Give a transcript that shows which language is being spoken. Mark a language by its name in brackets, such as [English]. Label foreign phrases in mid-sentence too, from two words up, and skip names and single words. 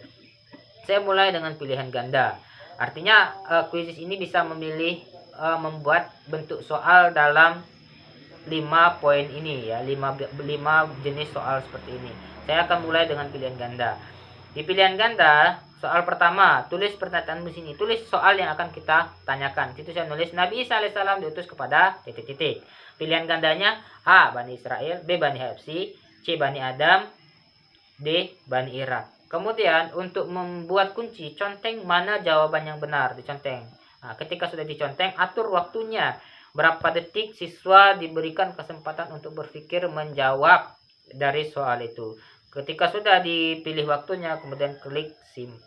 [Indonesian] Saya mulai dengan pilihan ganda. Artinya kuis ini bisa memilih membuat bentuk soal dalam 5 poin ini ya, 5 jenis soal seperti ini. Saya akan mulai dengan pilihan ganda. Di pilihan ganda, soal pertama, tulis pernyataan di sini, tulis soal yang akan kita tanyakan. Itu saya nulis Nabi Isa alaihissalam diutus kepada titik-titik. Pilihan gandanya A. Bani Israel, B. Bani HFC, C. Bani Adam, D. Bani Irak. Kemudian untuk membuat kunci, conteng mana jawaban yang benar, diconteng. Nah, ketika sudah diconteng, atur waktunya. Berapa detik siswa diberikan kesempatan untuk berpikir menjawab dari soal itu. Ketika sudah dipilih waktunya, kemudian klik simpan.